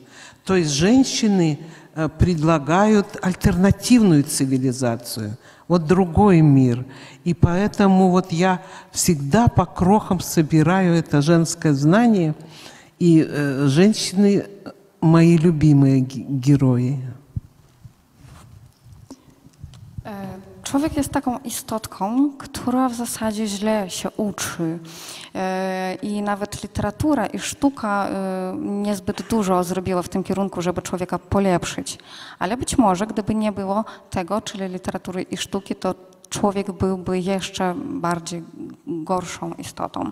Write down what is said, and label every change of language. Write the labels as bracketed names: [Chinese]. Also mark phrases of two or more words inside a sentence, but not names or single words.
[Russian] То есть женщины предлагают альтернативную цивилизацию, вот другой мир. И поэтому вот я всегда по крохам собираю это женское знание, и женщины мои любимые герои. [Polish] Człowiek jest taką istotką, która w zasadzie źle się uczy i nawet literatura i sztuka niezbyt dużo zrobiła w tym kierunku, żeby człowieka polepszyć. Ale być może, gdyby nie było tego, czyli literatury i sztuki, to człowiek byłby jeszcze bardziej gorszą istotą.